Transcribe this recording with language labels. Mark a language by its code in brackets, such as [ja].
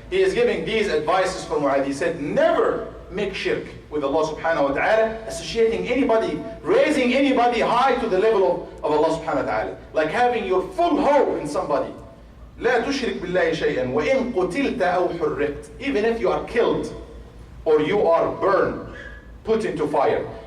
[en] He is giving these advices for Mu'adh. He said, never make shirk with Allah subhanahu wa ta'ala, associating anybody, raising anybody high to the level of Allah subhanahu wa ta'ala. Like having your full hope in somebody. [ar] لا تشرك بالله شيئا وإن قتلت أو حرقت. [en] Even if you are killed or you are burned, put into fire.